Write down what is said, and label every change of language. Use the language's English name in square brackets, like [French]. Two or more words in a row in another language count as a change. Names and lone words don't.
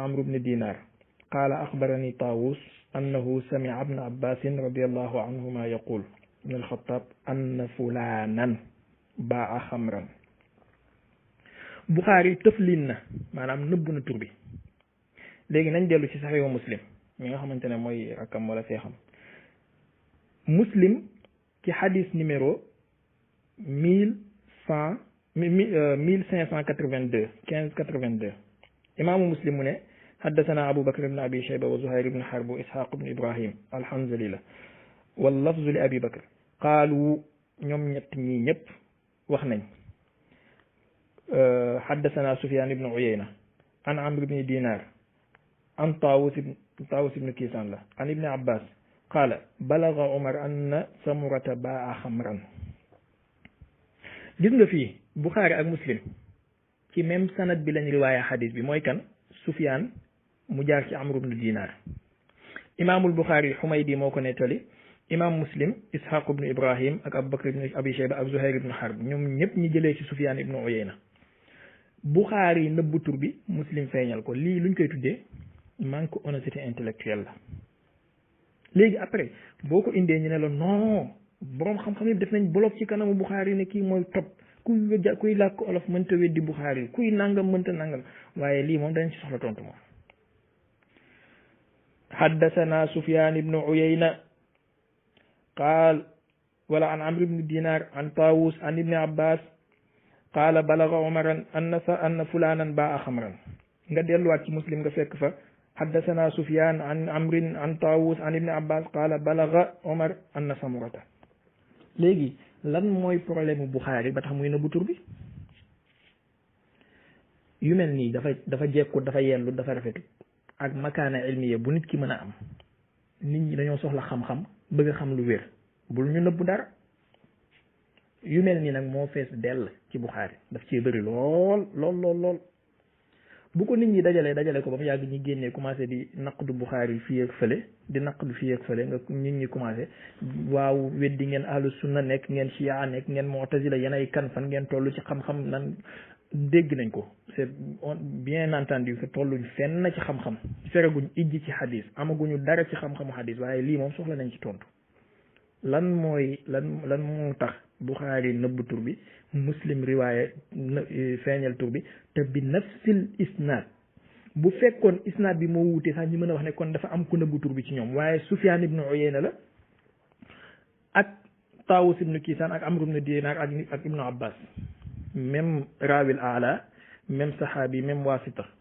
[Arabic] عمرو بن دينار قال أخبرني طاووس أنه سمع ابن عباس رضي الله عنهما يقول ابن الخطاب أن فلانا باع خمرا [Wolof] Bukhari tëflin na maanaam nëbb na tur bi léegi nañ dellu ci saxiixu Muslim mi nga xamante ne mooy rakam wala seexam Muslim ci xadis numéro [Arabic] 1582 1582 [Wolof] imaamu Muslim mu ne [Arabic] حدثنا أبو بكر بن أبي شيبة وزهير بن حرب وإسحاق بن إبراهيم الحنظلي له واللفظ لأبي بكر قالوا [Wolof] ñoom ñett ñi ñëpp wax nañ [Arabic] حدثنا سفيان بن عيينة عن عمرو بن دينار عن طاووس بن كيسان له عن ابن عباس قال بلغ عمر أن سمرة باع خمرا [Wolof] gis nga fii Bukhari ak Muslim ci même sanad bi lañ riwaaya xadis bi mooy kan Sufyaan mu jaar ci Amru bnu Dinar imaamul Bukhari Xumaydi moo ko nettali imaam Muslim Ishaq ibnu Ibrahim ak Abu Bakr ibnu Abi Shayba ak Zuhayr ibnu Harb ñoom ñëpp ñi jëlee ci Sufyaan ibnu Uyayna Bukhari nëbbu tur bi Muslim feeñal ko lii luñ koy tuddee [French] manque honnêteté intellectuelle [Wolof] la léegi après boo ko indee ñu ne la non boroom xam-xam yëpp def nañ bloc ci kanamu Bukhari ne kii mooy topp kuy làkk olof mënta weddi Bukhari kuy nangam mënta nangam waaye lii moom dañ ci soxla tontu moom [Arabic] حدثنا سفيان بن عيينة قال ولا عن عمرو بن دينار عن طاووس عن ابن عباس قال بلغ عمر أن فلانا باع خمرا [Wolof] nga delluwaat ci Muslim nga fekk fa [Arabic] حدثنا سفيان عن عمرو عن طاووس عن ابن عباس قال بلغ عمر أن سمرة [Wolof] léegi lan mooy problème Bukhari ba tax muy nëbbu tur bi yu mel nii dafa jekkut dafa yellu dafa rafetu ak [Arabic] مكانة علمية [Wolof] bu nit ki mën a am nit ñi dañoo soxla xam-xam bëgg a xam lu wér bul ñu nëbbu dara yu mel nii nag moo fees dell ci Bukhari daf cee bëri lool bu ko nit ñi dajale ko ba mu yàgg ñi génnee commencé di naqdu Bukhari fii ak fële di naqdu fii ak fële nga nit ñi commencé waaw weddi ngeen [Arabic] أهل السنة [Wolof] nekk ngeen chia nekk ngeen mu'tazila yéen ay kan fan ngeen toll ci xam-xam nan dégg nañ ko [French] c'est bien entendu que [Wolof] tolluñ fenn ci xam-xam fereguñ ijji ci xadis amaguñu dara ci xam-xamu xadis waaye lii moom soxla nañ ci tontu lan moo tax Bukhari nëbb tur bi Muslim riwaaya feeñal tur bi te bi [Arabic] نفس الإسناد [Wolof] bu fekkoon isnaad bi moo wuute sax ñu mën a wax ne kon dafa am ku nëbb tur bi ci ñoom waaye Sufyaan ibnu Uyayna la ak Taawus ibnu Kiisaan ak Amru ibnu Diinaar ak ibnu Abbas même [Arabic] الراوي الأعلى [Wolof] même saxaabi même waasita